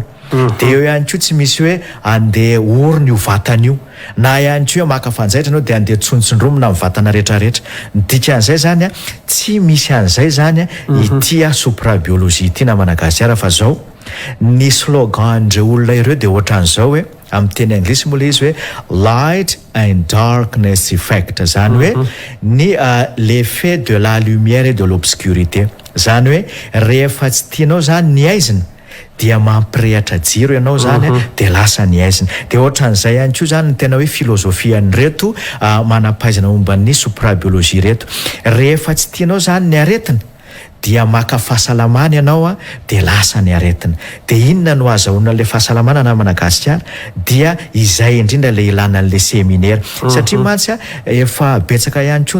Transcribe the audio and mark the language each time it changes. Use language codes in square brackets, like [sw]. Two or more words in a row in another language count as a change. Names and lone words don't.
[mg] dia eo ihany koa tsy misy hoe andeha orona io vatana io na ihany koa maka fanjaitra anao dia andeha tsontsondromona amin'ny vatana rehetrarehetra ny dikan'izay zany tsy misy an'izay zany ity suprabiologie ity na Madagasikara fa zao ny slogan ndreo olona ireo dia ohatran'izao hoe amin'ny teny anglisy moa le izy hoe [en] light and darkness effect [mg] zany hoe ny [fr] l'effet de la lumière et de l'obscurité [mg] zany hoe rehefa tsy tianao zany ny aizina dia mampirehatra jiro ianao zany dia lasa ny aizina dia ohatran'izay ihany koa zany ny tena hoe filozofiany reto manampaizana momba ny suprabiologie reto rehefa tsy tianao zany ny aretina dia maka fahasalamana ianao dia lasa ny aretina dia inona no azahoana le fahasalamana na Madagasikara dia izay indrindra le ilana an'le séminaire satria mantsy efa betsaka ihany koa ny